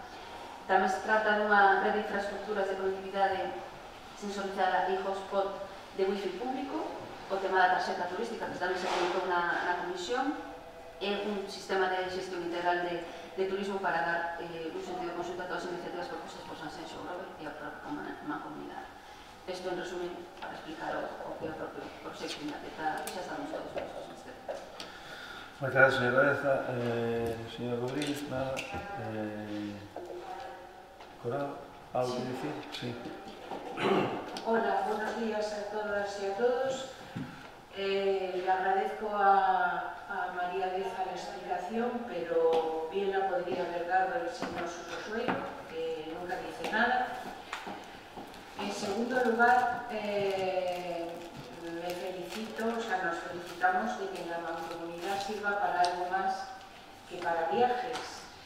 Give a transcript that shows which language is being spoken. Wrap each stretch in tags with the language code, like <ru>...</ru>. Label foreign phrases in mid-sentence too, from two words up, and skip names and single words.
<gl>Tamén se trata dunha red de infraestructuras de conectividade sensorizada e hotspot de wifi público, o tema da tarxeta turística, que tamén se comentou na comisión, e un sistema de xestión integral de turismo para dar un sentido consulta a todas as iniciativas propostas por Sanxenxo, Ougrobe e a propia Mancomunidade. Isto, en resumen, para explicar o que é o propio proxecto, que xa estamos todos prestos neste tema. Moitas gracias, señora Reza. Señor Rodríguez, nada. Coral, algo que dicir? Sí.</gl> <es>Hola, buenos días a todas y a todos. Le agradezco a María Deza la explicación, pero bien la podría haber dado el señor Suso, que nunca dice nada. En segundo lugar, me felicito, nos felicitamos de que la mancomunidad sirva para algo más que para viajes.</es>